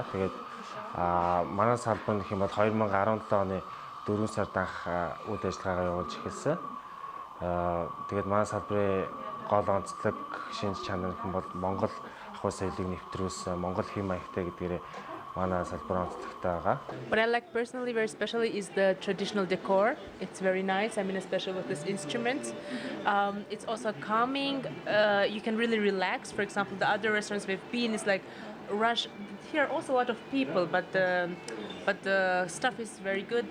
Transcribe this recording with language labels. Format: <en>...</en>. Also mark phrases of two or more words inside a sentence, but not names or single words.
<mn>Тэгээд манай салбар нь гэх юм бол 2017 оны 4 сард анх үйл ажиллагаагаа явуулж эхэлсэн. Тэгээд манай салбарын гол онцлог шинж чанар гэх юм бол Монгол ахуй соёлыг нэвтрүүлсэн, Монгол хэм маягтай гэдгээрээ манай салбар онцлогтой байгаа.</mn> <en>What I like personally very especially is the traditional decor. It's very nice. I mean, especially with these instruments. It's also calming. You can really relax. For example, the other restaurants we've been is like rush. Here are also a lot of people, but the stuff is very good.</en>